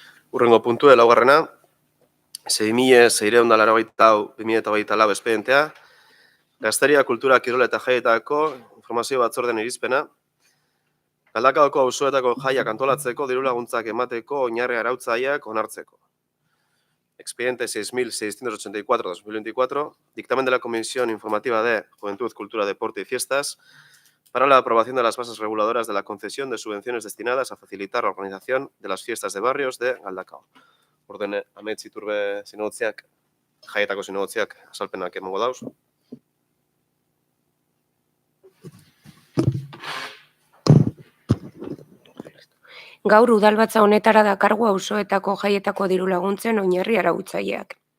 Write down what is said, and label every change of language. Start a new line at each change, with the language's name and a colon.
Basque: Urrengo puntua, laugarrena, 6.684/2024 espedientea, Gazteria, Kultura, Kirola eta Jaietako informazio batzorden irizpena, Galdakaoko auzoetako jaiak antolatzeko diru laguntzak emateko oinarri arautzaileak onartzeko.
Spanish: Expediente 6.684/2024, dictamen de la Comisión Informativa de Juventud, Cultura, Deporte y Fiestas para la aprobación de las bases reguladoras de la concesión de subvenciones destinadas a facilitar la organización de las fiestas de barrios de Galdakao.
Basque: Orden amets iturbe zinegotziak, jaietako zinegotziak azalpenak emango dauz. Gaur udalbatza honetara dakargu auzoetako jaietako diru laguntzen oinarri arautzaileak.